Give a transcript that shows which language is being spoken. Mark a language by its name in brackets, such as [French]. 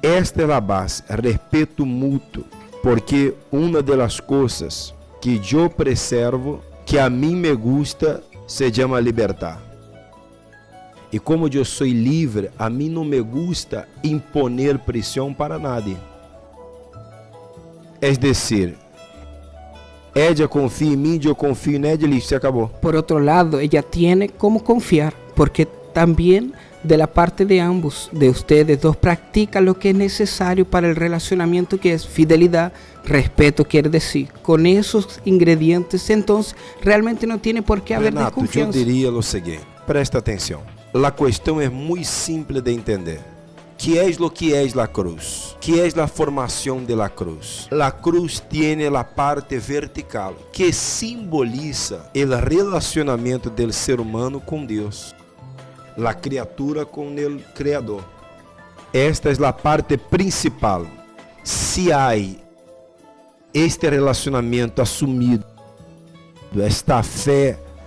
[Portuguese] Esta é a base, respeito mútuo. Porque uma das coisas que eu preservo, que a mim [Spanish] me gusta, [Portuguese] se chama libertar. E como eu sou livre, a mim não [Spanish] me gusta imponer [Portuguese] pressão para [Spanish] nadie. É decir, ella confía en mí, yo confío en ella y se acabó. Por otro lado, ella tiene cómo confiar, porque también de la parte de ambos, de ustedes dos, practica lo que es necesario para el relacionamiento, que es fidelidad, respeto, quiere decir. Con esos ingredientes, entonces, realmente no tiene por qué haber [Portuguese] Renato, [Spanish] desconfianza. [Portuguese] eu diria o seguinte, presta atenção. A questão é muito simples de entender. [Spanish] ¿Qué es lo que es la cruz? ¿Qué es la formación de la cruz? La cruz tiene la parte vertical que simboliza el relacionamiento del ser humano con Dios, la criatura con el Creador. Esta es la parte principal. Si hay este relacionamiento asumido, esta fe